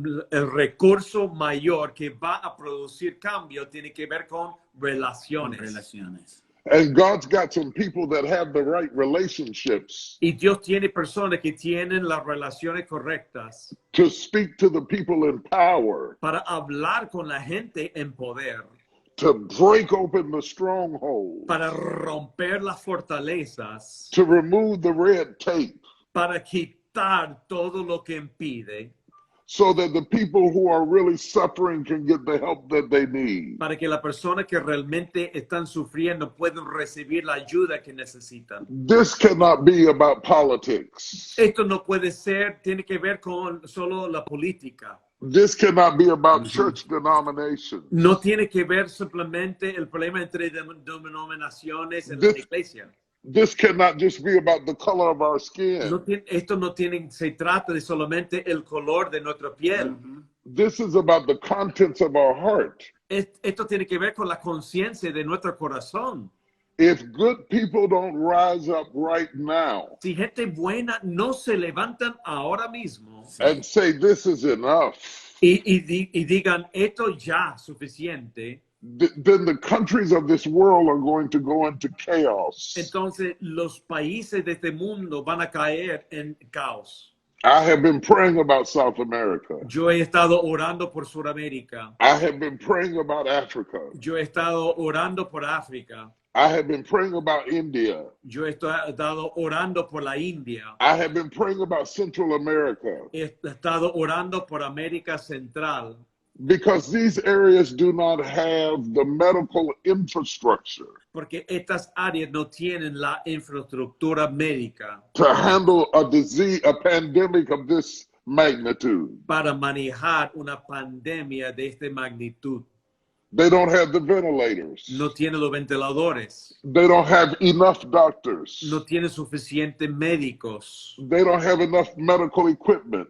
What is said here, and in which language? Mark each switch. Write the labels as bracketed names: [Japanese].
[Spanish] El recurso mayor que va a producir cambio tiene que ver con relaciones. [English] And God's got some people that have the right relationships [Spanish] Y Dios tiene personas que tienen las relaciones correctas [English] to speak to the people in power, [Spanish] para hablar con la gente en poder, [English] to break open the strongholds, [Spanish] para romper las fortalezas, [English] to remove the red tape, [Spanish] para quitar todo lo que impide, [English] so that the people who are really suffering can get the help that they need. [Spanish] para que las personas que realmente están sufriendo puedan recibir la ayuda que necesitan. [English] This cannot be about politics. [Spanish] Esto no puede ser, tiene que ver con solo la política. [English] This cannot be about church denominations. [Spanish] No tiene que ver simplemente el problema entre denominaciones en la iglesia. [English] This cannot just be about the color of our skin. [Spanish] Esto no tiene, se trata de solamente el color de nuestra piel. [English] This is about the contents of our heart. [Spanish] Esto tiene que ver con la conciencia de nuestro corazón. [English] If good people don't rise up right now [Spanish] Si gente buena no se levantan ahora mismo [English] and say this is enough, [Spanish] y digan esto ya suficiente, [English] then the countries of this world are going to go into chaos. [Spanish] entonces los países de este mundo van a caer en caos. [English] I have been praying about South America. [Spanish] Yo he estado orando por Sudamérica. [English] I have been praying about Africa. [Spanish] Yo he estado orando por África. [English] I have been praying about India. [Spanish] Yo he estado orando por la India. [English] I have been praying about Central America. [Spanish] He estado orando por América Central. [English] Because these areas do not have the medical infrastructure [Spanish] Porque estas áreas no tienen la infraestructura médica [English] to handle a disease, a pandemic of this magnitude. [Spanish] para manejar una pandemia de esta magnitud. [English] They don't have the ventilators. [Spanish] No tiene los ventiladores. [English] They don't have enough doctors. [Spanish] No tiene suficientes médicos. [English] They don't have enough medical equipment.